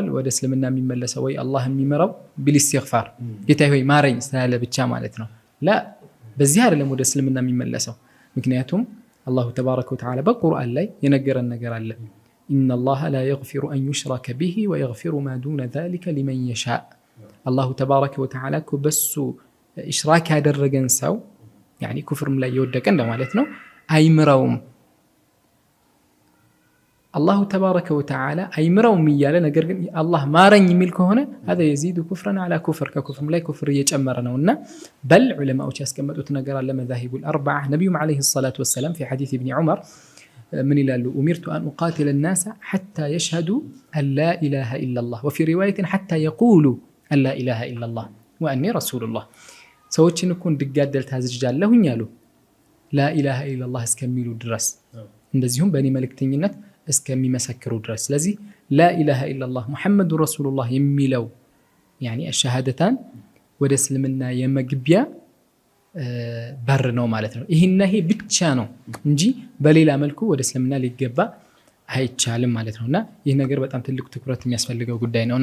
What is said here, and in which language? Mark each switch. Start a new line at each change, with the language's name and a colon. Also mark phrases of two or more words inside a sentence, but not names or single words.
Amharic: ወደ እስልምና የሚመለሰው ወይ አላህ የሚመራው ቢልኢስቲግፋር ጌታዬ ሆይ ማረኝ ስላለ ብቻ ማለት ነው። ላ በዚህ አይደለም ወደ እስልምና የሚመለሰው። ምክንያቱም
Arabic: الله تبارك وتعالى
Amharic: በቁርአን ላይ የነገረን ነገር አለ።
Arabic: إن الله لا يغفر أن يشرك به ويغفر ما دون ذلك لمن يشاء። الله تبارك وتعالى
Amharic: እኮ በሱ ኢሽራክ ያደረገን ሰው ያኒ ኩፍርም ላይ የወደቀ እንደማለት ነው አይምረውም።
Arabic: الله تبارك وتعالى
Amharic: አይምረውም እያለ ነገር ግን አላህ ማረኝ የሚል ከሆነ
Arabic: هذا يزيد كفرا على كفر
Amharic: ከኩፍርም ላይ ኩፍር እየጨመረ ነውና በል ዑለማዎች ያስቀመጡት ነገር አለ
Arabic: مذاهب الأربعة ነብዩም عليه الصلاة والسلام في حديث ابن عمر من ይላሉ أمرت أن أقاتل الناس حتى يشهدوا أن لا إله إلا الله وفي رواية حتى يقولوا أن لا إله إلا الله وأني رسول الله
Amharic: ሰዎችን እኮ እንድጋደል ታዝዣለሁኝ አሉ
Arabic: لا إله إلا الله
Amharic: እስከሚሉ ድረስ እንደዚሁም በእኔ መልእክተኝነት እስከሚመሰክሩ ድረስ። ስለዚህ
Arabic: لا إله إلا الله محمد رسول الله
Amharic: የሚለው ያኒ አሸሃደታን ወደ እስልምና የመግቢያ በር ነው ማለት ነው። ይሄና ይሄ ብቻ ነው እንጂ በሌላ መልኩ ወደ እስልምና ሊገባ አይቻልም ማለት ነውና ይህ ነገር በጣም ትልቅ ትኩረት የሚያስፈልገው ጉዳይ ነውና